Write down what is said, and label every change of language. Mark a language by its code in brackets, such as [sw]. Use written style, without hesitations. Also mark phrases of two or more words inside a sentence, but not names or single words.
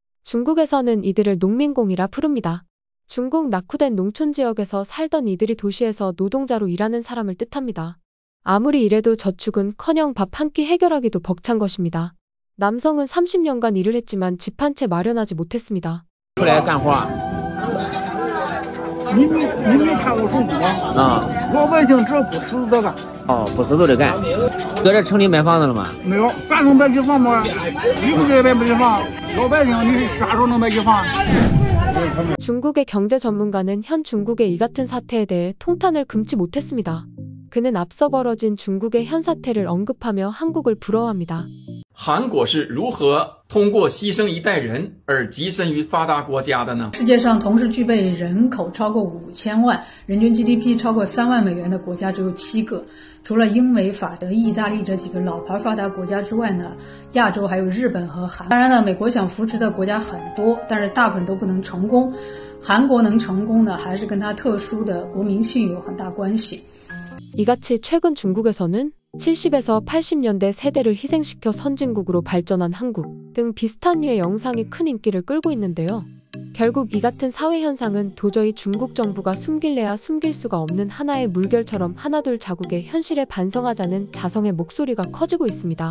[ko] 중국에서는 이들을 농민공이라 부릅니다. 중국 낙후된 농촌지역에서 살던 이들이 도시에서 노동자로 일하는 사람을 뜻합니다. 아무리 이래도 저축은커녕 밥 한 끼 해결하기도 벅찬 것입니다. 남성은 30년간 일을 했지만 집 한 채 마련하지 못했습니다. [zh] 出来干活。你没看过中国啊？老百姓这不死都干。不死都得干。 搁这城里买房子了吗？没有，咱能买起房吗？你们这边买起房，老百姓你啥时候能买起房？ [ko] 중국의 경제 전문가는 현 중국의 이 같은 사태에 대해 통탄을 금치 못했습니다. 그는 앞서 벌어진 중국의 현 사태를 언급하며 한국을 부러워합니다. [zh] 韩国是如何通过牺牲一代人而跻身于发达国家的呢？世界上同时具备人口超过5000万、人均 GDP 超过3万美元的国家只有7个。除了英美法德意大利这几个老牌发达国家之外呢，亚洲还有日本和韩。当然呢，美国想扶持的国家很多，但是大部分都不能成功。韩国能成功呢，还是跟它特殊的国民性有很大关系。 [ko] 이같이 최근 중국에서는 70에서 80년대 세대를 희생시켜 선진국으로 발전한 한국 등 비슷한 류의 영상이 큰 인기를 끌고 있는데요. 결국 이 같은 사회 현상은 도저히 중국 정부가 숨길래야 숨길 수가 없는 하나의 물결처럼 하나둘 자국의 현실에 반성하자는 자성의 목소리가 커지고 있습니다.